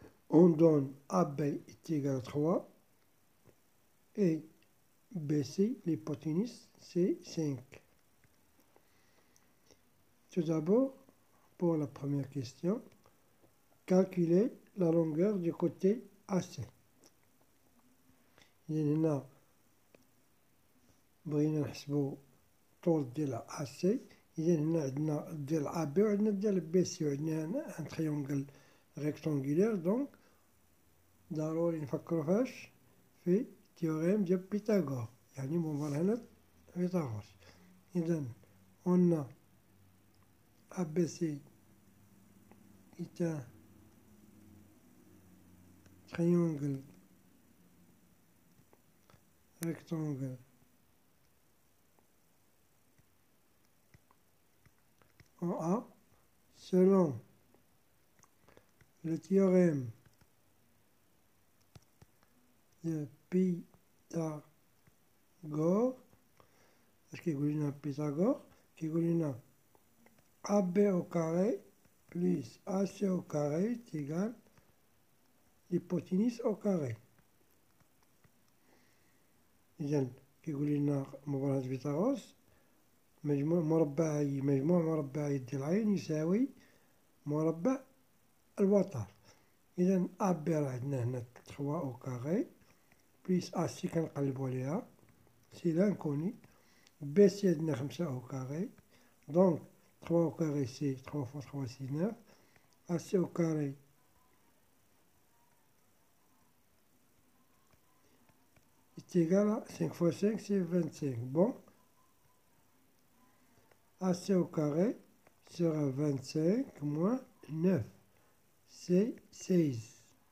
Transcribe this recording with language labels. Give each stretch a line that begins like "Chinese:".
French: On donne AB est égal à 3 et BC, l'hypoténuse, c'est 5. Tout d'abord, pour la première question, calculer la longueur du côté AC.
Arabic: هنا بغينا نحسبوا طول ديال AC. إذا هنا عندنا ديال AB وعندنا ديال BC وعندنا ان تريونغل ريكتونغولير. دونك ضروري نفكروا فاش في تيوريم ديال بيثاغور، يعني مبرهنة فيثاغورس.
French: إذا قلنا ABC est un triangle rectangle en A selon le théorème de Pythagore.
Arabic: اش كيقول لنا بيثاغور؟ كيقول لنا
French: AB au carré plus AC au carré est égal l'hypoténuse au carré.
Arabic: إذا كيقول لنا مبرهنة فيثاغورس مجموع مربعي ديال عين يساوي مربع الوتر. إذا AB راه عندنا هنا 3 أو كاري بليس AC كنقلبو عليها سي لانكوني. BC عندنا 5 أو كاري، دونك 3 أو كاري سي
French: 3 fois 3
Arabic: سي 9.
French: AC au carré est égal à 5 fois 5 c'est 25. Bon, AC au carré sera 25 moins 9, c'est 16.